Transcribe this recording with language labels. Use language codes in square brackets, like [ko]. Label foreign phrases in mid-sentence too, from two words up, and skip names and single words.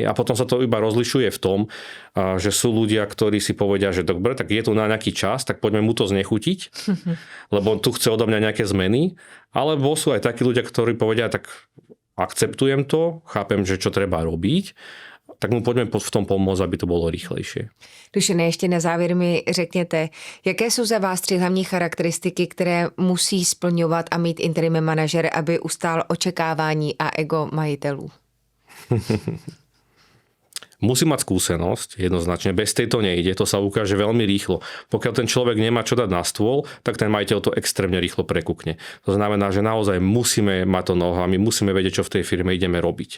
[sk] A potom sa to iba rozlišuje v tom, že sú ľudia, ktorí si povedia, že dobre, tak je tu na nejaký čas, tak poďme mu to znechutiť, lebo tu chce odo mňa nejaké zmeny, alebo sú aj takí ľudia, ktorí povedia, tak akceptujem to, chápem, že čo treba robiť, tak mu poďme v tom pomôcť, aby to bolo rýchlejšie. [cs] Dušene, ještě na závěr mi řekněte, jaké jsou za vás 3 hlavní charakteristiky, které musí splňovat a mít interim manažer, aby ustál očekávání a ego majitelů? [sk] Musí mať skúsenosť, jednoznačne. Bez tejto nejde, to sa ukáže veľmi rýchlo. Pokiaľ ten človek nemá čo dať na stôl, tak ten majiteľ to extrémne rýchlo prekukne. To znamená, že naozaj musíme mať to noho a my musíme vedieť, čo v tej firme ideme robiť.